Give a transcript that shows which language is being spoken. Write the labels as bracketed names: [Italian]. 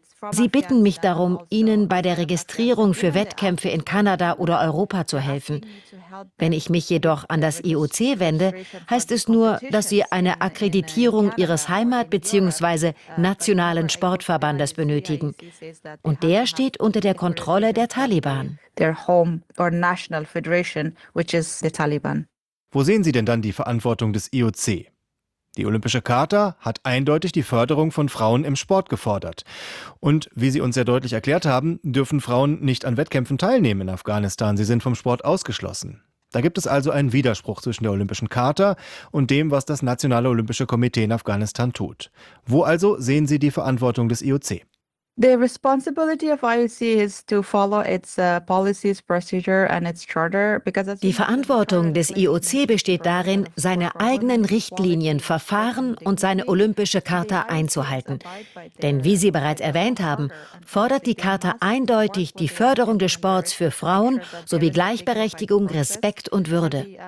[German] Sie bitten mich darum, ihnen bei der Registrierung für Wettkämpfe in Kanada oder Europa zu helfen. Wenn ich mich jedoch an das IOC wende, heißt es nur, dass sie eine Akkreditierung ihres Heimat- bzw. nationalen Sportverbandes benötigen. Und der steht unter der Kontrolle der Taliban. [English] Their home or national federation, which is the Taliban. [German] Wo sehen Sie denn dann die Verantwortung des IOC? Die Olympische Charta hat eindeutig die Förderung von Frauen im Sport gefordert. Und wie Sie uns sehr deutlich erklärt haben, dürfen Frauen nicht an Wettkämpfen teilnehmen in Afghanistan. Sie sind vom Sport ausgeschlossen. Da gibt es also einen Widerspruch zwischen der Olympischen Charta und dem, was das Nationale Olympische Komitee in Afghanistan tut. Wo also sehen Sie die Verantwortung des IOC? [English] The responsibility of IOC is to follow its policies, procedure and its charter. [German] Die Verantwortung des IOC besteht darin, seine eigenen Richtlinien, Verfahren und seine olympische Charta einzuhalten. Denn wie Sie bereits erwähnt haben, fordert die Charta eindeutig die Förderung des Sports für Frauen sowie Gleichberechtigung, Respekt und Würde.